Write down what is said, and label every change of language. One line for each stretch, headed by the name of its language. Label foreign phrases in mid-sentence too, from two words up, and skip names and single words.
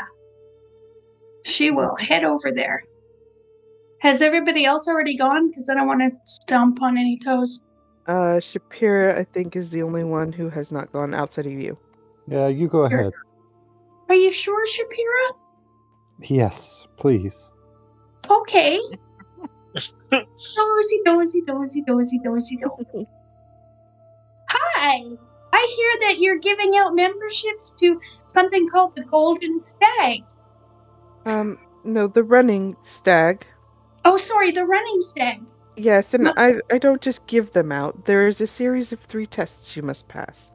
English: She will head over there. Has everybody else already gone? Because I don't want to stomp on any toes. Shapira, I think, is the only one who has not gone outside of you. Yeah, you go ahead. Are you sure, Shapira? Yes, please. Okay. Dozy, dozy, dozy, dozy, dozy, dozy. Hi! I hear that you're giving out memberships to something called the Golden Stag. No, the Running Stag. Oh, sorry, the Running Stag. Yes, and I don't just give them out. There is a series of 3 tests you must pass.